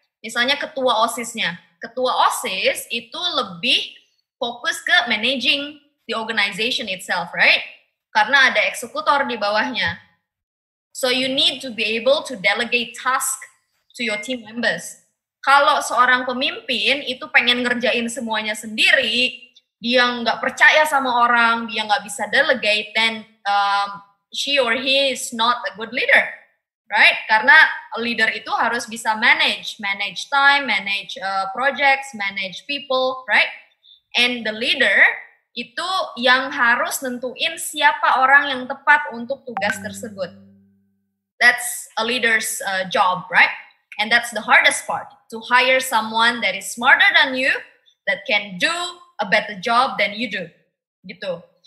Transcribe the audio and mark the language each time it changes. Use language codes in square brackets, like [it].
[id] Misalnya ketua OSIS-nya. Ketua OSIS itu lebih fokus ke [en] managing the organization itself, right? [id] Karena ada eksekutor di bawahnya. [en] So you need to be able to delegate task to your team members. [id] Kalau seorang pemimpin itu pengen ngerjain semuanya sendiri, dia nggak percaya sama orang, dia nggak bisa delegate, [en] then she or he is not a good leader, right? [id] Karena leader itu harus bisa [en] manage time, manage projects, manage people, right? And the leader [id] itu yang harus nentuin siapa orang yang tepat untuk tugas tersebut. [en] That's a leader's job, right? And that's the hardest part, to hire someone that is smarter than you, that can do a better job than you do, gitu.